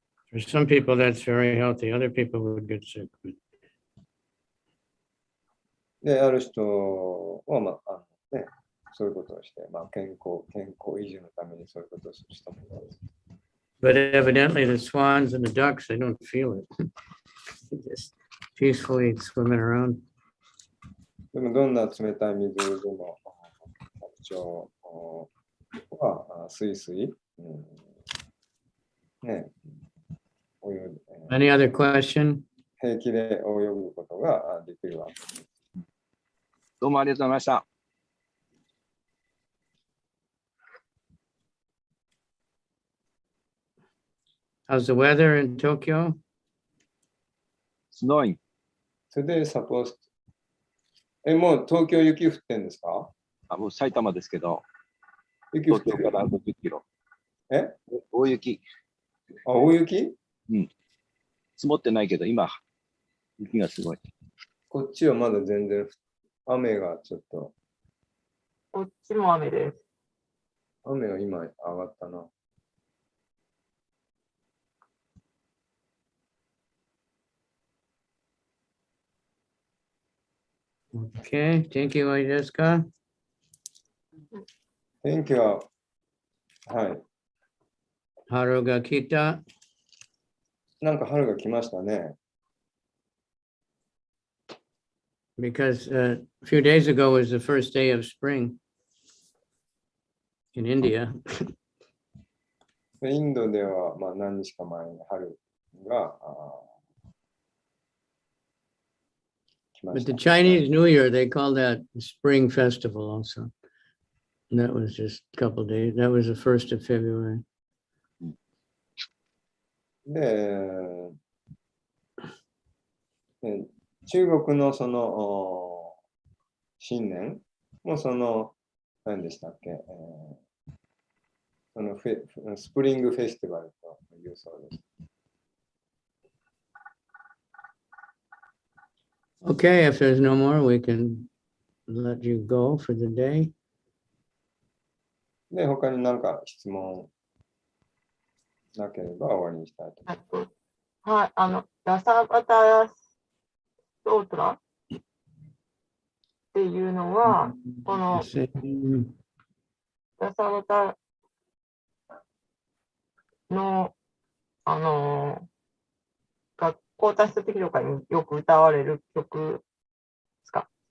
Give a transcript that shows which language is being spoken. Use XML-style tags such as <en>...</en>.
<en>For some people, that's very healthy. Other people would get sick.</en> <ja>で、ある人は、そういうことをして、健康維持のためにそういうことをする人もいます。</ja> <en>But evidently, the swans and the ducks, they don't feel it. They just peacefully swimming around.</en> <ja>でも、どんな冷たい水でも、蝶はスイスイ、ね、</ja> <en>Any other question?</en> <ja>平気で泳ぐことができるわけです。どうもありがとうございました。</ja> <en>How's the weather in Tokyo? Snowing. Today supposed.</en> <ja>もう東京雪降ってんですか？もう埼玉ですけど、雪降ってる。東京から50キロ。大雪。大雪？うん。積もってないけど、今、雪がすごい。こっちはまだ全然、雨がちょっと。こっちも雨です。雨が今上がったな。 Okay, 天気はいいですか？天気は、はい。春が来た。なんか春が来ましたね。</ja> <en>Because a few days ago was the first day of spring in India.</en> <ja>インドでは、何日か前に春が来ま</ja> <en>But</en> <ja>し</ja> <en>the</en> <ja>た。</ja> <en>Chinese New Year, they call that the Spring Festival also. And that was just a couple of days. That was the 1st of February.</en> <ja>で、中国のその新年も何でしたっけ、そのスプリングフェスティバルというそうです。</ja> <en>Okay, if there's no more, we can let you go for the day.</en> <ja>で、他に何か質問なければ終わりにしたいと思います。はい、ダサバタストートラっていうのは、このダサバタの、学校達成的とかによく歌われる曲ですか？</ja>